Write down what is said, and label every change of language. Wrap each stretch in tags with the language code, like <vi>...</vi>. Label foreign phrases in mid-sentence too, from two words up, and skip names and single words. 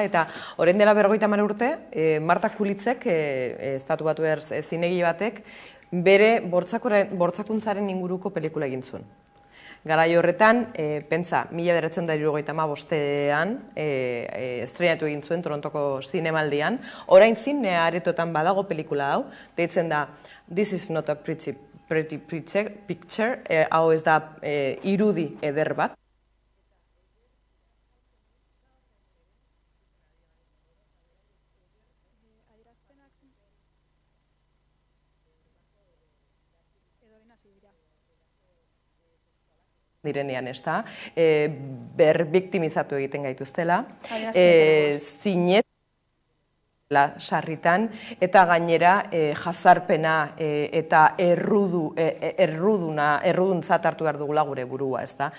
<eu>Eta orain dela 50 urte, Marta Kulitzek, Estatu Batuar zinegi batek, bere bortzakuntzaren inguruko pelikula egin zuen. Garai horretan, pentsa, 1975an estreinatu egin zuen Torontoko zinemaldian. Orain zine aretotan badago pelikula hau, deitzen da This is not a pretty picture, hau ez da irudi eder bat. Direnean, ez da, berbiktimizatu egiten gaituztela, zinetela sarritan, eta gainera jazarpena eta erruduntzat hartu behar dugula gure burua, ez da.</eu>